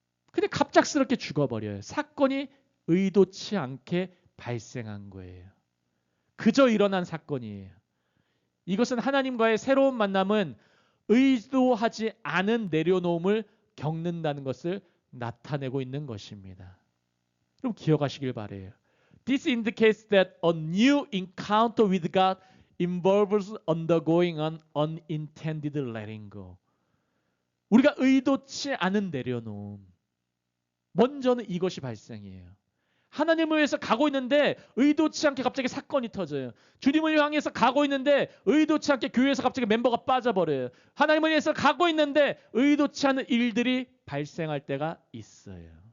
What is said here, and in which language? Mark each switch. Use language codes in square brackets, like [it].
[ko] 근데 갑작스럽게 죽어버려요. 사건이 의도치 않게 발생한 거예요. 그저 일어난 사건이에요. 이것은 하나님과의 새로운 만남은 의도하지 않은 내려놓음을 겪는다는 것을 나타내고 있는 것입니다. 그럼 기억하시길 바래요. [en] This indicates that a new encounter with God involves undergoing an unintended letting go. [ko] 우리가 의도치 않은 내려놓음. 먼저는 이것이 발생이에요. 하나님을 위해서 가고 있는데 의도치 않게 갑자기 사건이 터져요. 주님을 향해서 가고 있는데 의도치 않게 교회에서 갑자기 멤버가 빠져버려요. 하나님을 위해서 가고 있는데 의도치 않은 일들이 발생할 때가 있어요.